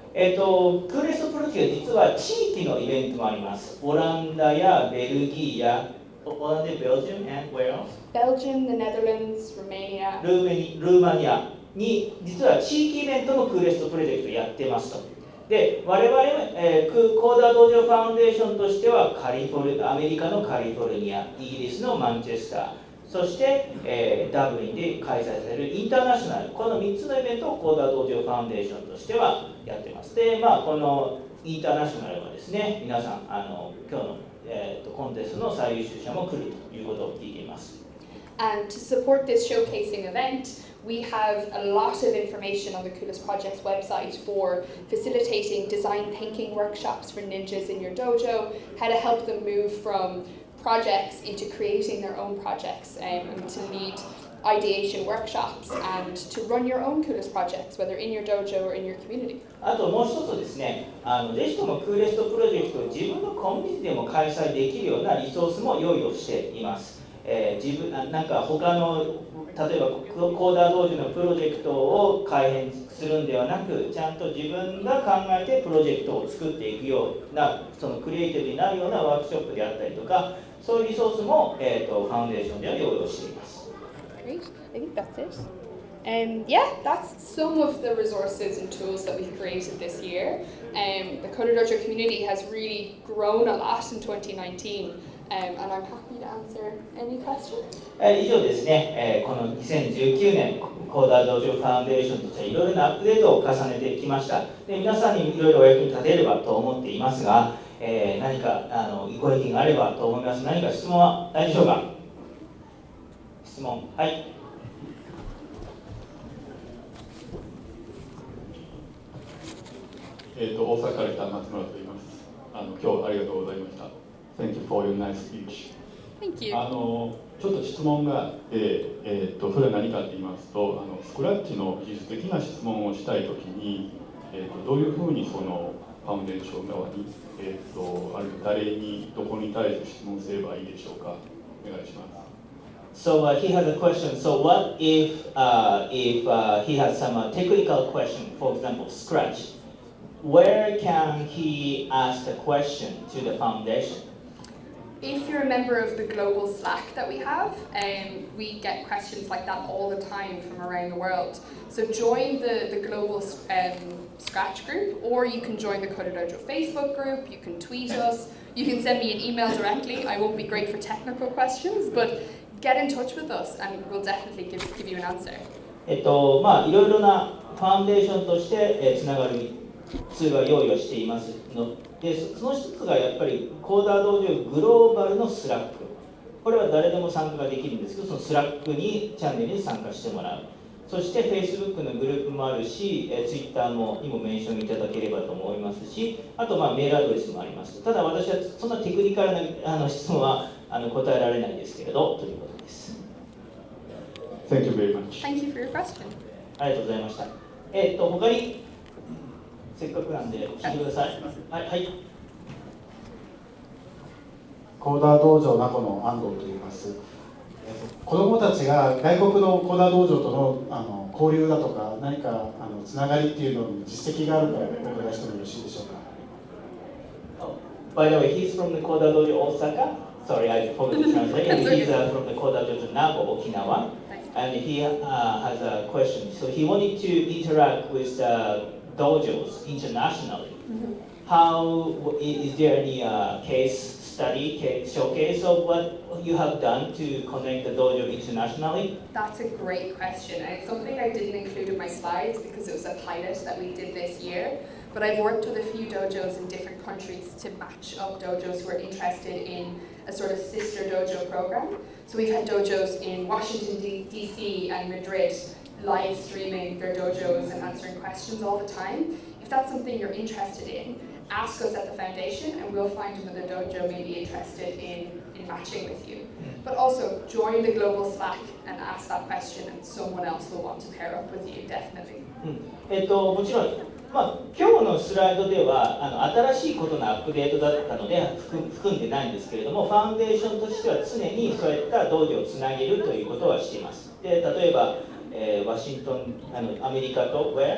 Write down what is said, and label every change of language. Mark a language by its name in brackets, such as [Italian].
[Japanese] クーレストプロジェクト実は地域のイベントもあります。オランダやベルギーやオランダ、 [English] Belgium and where else? Belgium, the Netherlands, Romania. [Japanese] ルーマニアに実は地域イベントのクーレストプロジェクトやってますと。で我々、コーダー道場ファウンデーションとしてはアメリカのカリフォルニア、イギリスのマンチェスター、そして、ダブリンで開催されるインターナショナル、この3つのイベントをコーダー道場ファウンデーションとしてはやってます。で、このインターナショナルはですね、皆さん今日の、コンテストの最優秀者も来るということを聞いています。 [English] And to support this showcasing event, we have a lot of information on the Coolest Projects website for facilitating design thinking workshops for ninjas in your dojo, how to help them move from projects into creating their own projects, and to lead ideation workshops and to run your own Coolest projects, whether in your dojo or in your community. [Japanese] あともう一つですね、ぜひともクーレストプロジェクトを自分のコミュニティでも開催できるようなリソースも用意をしています。なんか他の例えばコーダー道場のプロジェクトを改変するんではなく、ちゃんと自分が考えてプロジェクトを作っていくような、そのクリエイティブになるようなワークショップであったりとか、そういうリソースも、ファウンデーションでは用意をしています。 [English] Great, I think that's it. Yeah, that's some of the resources and tools that we've created this year. The CoderDojo community has really grown a lot in 2019. And I'm happy to answer any questions. [Japanese] 以上ですね、この2019年コーダー道場ファウンデーションとしてはいろいろなアップデートを重ねてきました。で皆さんにいろいろお役に立てればと思っていますが、何かご意見があればと思います。何か質問はないでしょうか。質問、はい。大阪から来た松村と言います。今日はありがとうございました。 [English] Thank you for your nice speech. Thank you. [Japanese] ちょっと質問があって、それは何かと言いますと、スクラッチの技術的な質問をしたいときに、どういうふうにそのファウンデーション側に、あるいは誰にどこに対して質問すればいいでしょうか。お願いします。 [English] So he has a question. So what if he has some technical question, for example, Scratch? Where can he ask the question to the foundation? If you're a member of the global Slack that we have, we get questions like that all the time from around the world. So join the global Scratch group, or you can join the CoderDojo Facebook group, you can tweet us, you can send me an email directly. I won't be great for technical questions, but get in touch with us and we'll definitely give you an answer. [Japanese] いろいろなファウンデーションとして、つながるツールは用意をしていますので、その一つがやっぱりコーダー道場グローバルのスラック、これは誰でも参加ができるんですけど、そのスラックにチャンネルに参加してもらう。そして Facebook のグループもあるし、Twitter にもメンションいただければと思いますし、あとメールアドレスもあります。ただ私はそんなテクニカルな質問は答えられないですけれどということです。 [English] Thank you very much. Thank you for your question. [Japanese] ありがとうございました。他にせっかくなんで聞いてください。はい。はい。コーダー道場名護の安藤と言います。子どもたちが外国のコーダー道場との交流だとか何かつながりっていうのに実績があるかお伺いしてもよろしいでしょうか。 [English] By the way, he's from the CoderDojo Osaka. Sorry, I forgot to translate. And he's from the CoderDojo Nago, Okinawa. And he has a question. So he wanted to interact with dojos internationally. How is there any case study, showcase of what you have done to connect the dojo internationally? That's a great question, and it's something I didn't include in my slides because it was a pilot that we did this year. but I've worked with a few dojos in different countries to match up dojos who are interested in a sort of sister dojo program. So we've had dojos in Washington, D.C. and Madrid live streaming their dojos and answering questions all the time. If that's something you're interested in, ask us at the foundation and we'll find another dojo maybe interested in matching with you. But also join the global Slack and ask that question and someone else will want to pair up with you, definitely. [Japanese] もちろん、今日のスライドでは新しいことのアップデートだったので含んでないんですけれども、ファウンデーションとしては常にそういった道場をつなげるということはしています。で、例えばワシントン、アメリカと